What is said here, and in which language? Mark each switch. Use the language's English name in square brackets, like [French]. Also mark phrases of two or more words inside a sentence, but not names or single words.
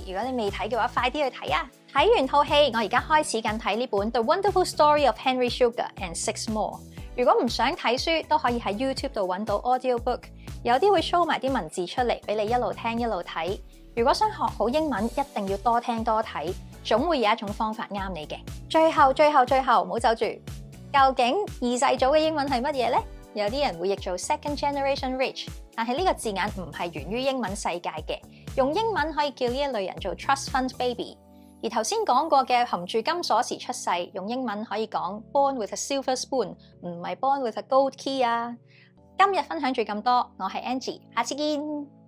[Cantonese] 如果你未睇嘅話，快啲去睇啊！睇完套戲，我而家開始緊睇呢本《The Wonderful Story of Henry Sugar and Six More》。如果唔想睇書，都可以喺 YouTube 度揾到 audiobook， 有啲會 show 埋啲文字出嚟，俾你一路聽一路睇。如果想學好英文，一定要多聽多睇。總會有一種方法啱你嘅。最後，唔好走住。究竟二世祖嘅英文係乜嘢呢？有啲人會譯做 [English] second generation rich， [Cantonese] 但係呢個字眼唔係源於英文世界嘅。用英文可以叫呢一類人做 [English] trust fund baby。 [Cantonese] 而頭先講過嘅含住金鎖匙出世，用英文可以講 [English] born with a silver spoon， [Cantonese] 唔係 [English] born with a gold key [Cantonese] 啊。今日分享住咁多，我係 Angie， 下次見。